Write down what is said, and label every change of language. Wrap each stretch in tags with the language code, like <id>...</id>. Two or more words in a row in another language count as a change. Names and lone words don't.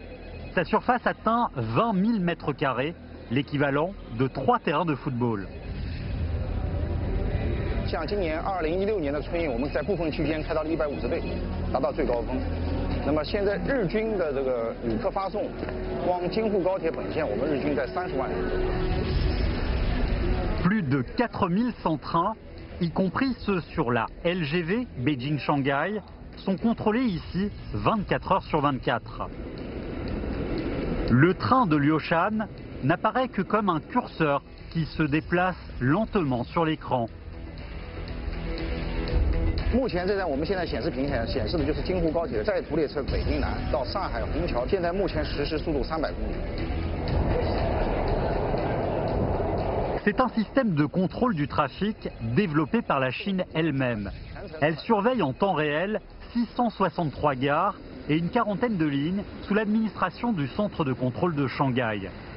<fr>Sa surface atteint 20 000 mètres carrés, l'équivalent de 3 terrains de football.</fr> <zh>像今年2016年的春运，我们在部分区间开到了150倍，达到最高峰。那么现在日均的这个旅客发送，光京沪高铁本线，我们日均在30万人。</zh> <fr>Plus de 4100 trains, y compris ceux sur la LGV Beijing-Shanghai, sont contrôlés ici 24 heures sur 24. Le train de Liushan n'apparaît que comme un curseur qui se déplace lentement sur l'écran.</fr> <zh>目前我们现在显示屏显示的就是京沪高铁在途列车北京南到上海虹桥，现在目前实时速度300公里。</zh> <fr>C'est un système de contrôle du trafic développé par la Chine elle-même. Elle surveille en temps réel 663 gares et une quarantaine de lignes sous l'administration du centre de contrôle de Shanghai.</fr>